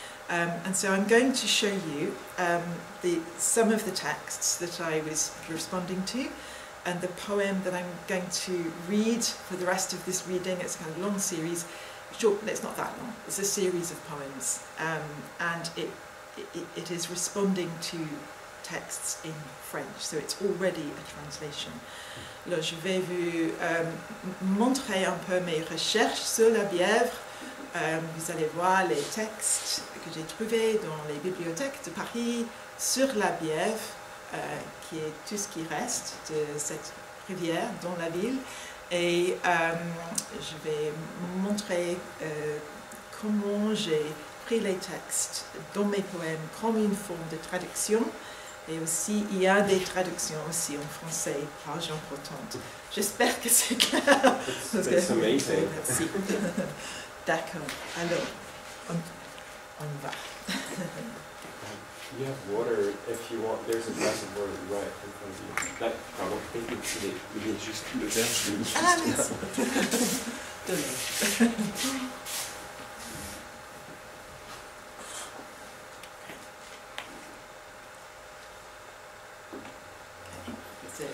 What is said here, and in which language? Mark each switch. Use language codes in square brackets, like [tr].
[en] And so I'm going to show you some of the texts that I was responding to, and the poem that I'm going to read for the rest of this reading. It's a kind of long series. Short, it's not that long. It's a series of poems, and it is responding to texts in French, so it's already a translation. [fr] Alors, je vais vous montrer un peu mes recherches sur la Bièvre. Vous allez voir les textes que j'ai trouvés dans les bibliothèques de Paris sur la Bièvre, qui est tout ce qui reste de cette rivière dans la ville. Et je vais montrer comment j'ai pris les textes dans mes poèmes comme une forme de traduction. Et aussi, il y a des traductions aussi en français par Jean Protante. J'espère que c'est clair. [en] It's amazing. [fr] Merci. D'accord. Alors, on va. [en] You have water if you want. There's a glass of water right in front of you. [fr] Là, pardon, il y a juste le verre, je l'ai mis Ah, juste merci.